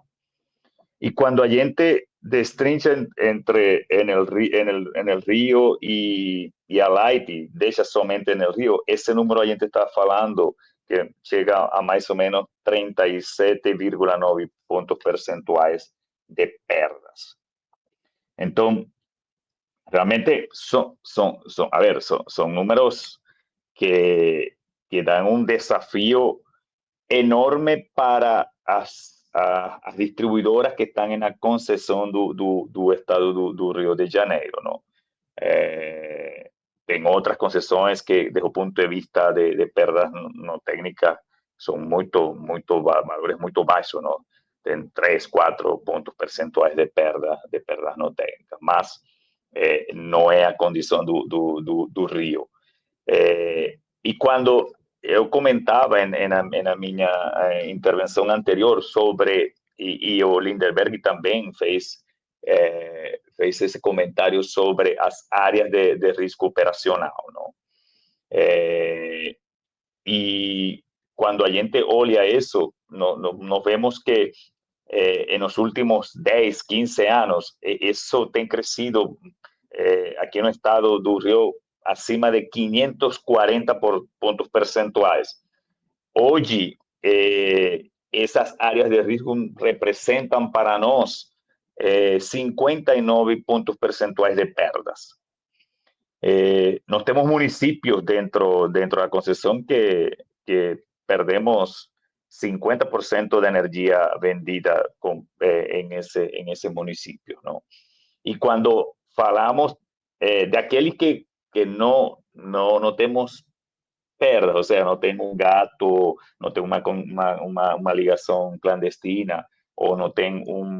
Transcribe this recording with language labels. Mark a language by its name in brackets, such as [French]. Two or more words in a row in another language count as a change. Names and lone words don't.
[Portuguese] E quando a gente destrincha entre Enel Rio e a Light, deixa somente Enel Rio, esse número a gente está falando que chega a mais ou menos 37,9 pontos percentuais de perdas. Então, realmente [Spanish] son números que dan un desafío enorme para [Portuguese] as distribuidoras [Spanish] que están en la concesión [Portuguese] do estado do Rio de Janeiro, [Spanish] ¿no? Tengo otras concesiones que, desde el punto de vista de perdas no técnicas, son valores muy bajos, ¿no? En 3-4 puntos percentuales de perdas no técnicas, [Portuguese] más não é a condição do Rio. E quando eu comentava na minha intervenção anterior sobre, e o Lindenberg também fez esse comentário sobre as áreas de risco operacional, não? E quando a gente olha isso, nós vemos que [Spanish] en los últimos 10, 15 años, eso ha crecido aquí en el estado [Portuguese] do Rio acima de [Spanish] 540 puntos percentuales. Hoy, esas áreas de riesgo representan para nosotros 59 puntos percentuales de perdas. [Portuguese] Nós temos [Spanish] municipios dentro de la concesión que perdemos 50% de energía vendida en ese municipio, ¿no? Y cuando falamos de aquel que no tenemos perdas, o sea, no tengo un gato, no tengo una ligación clandestina, o no tengo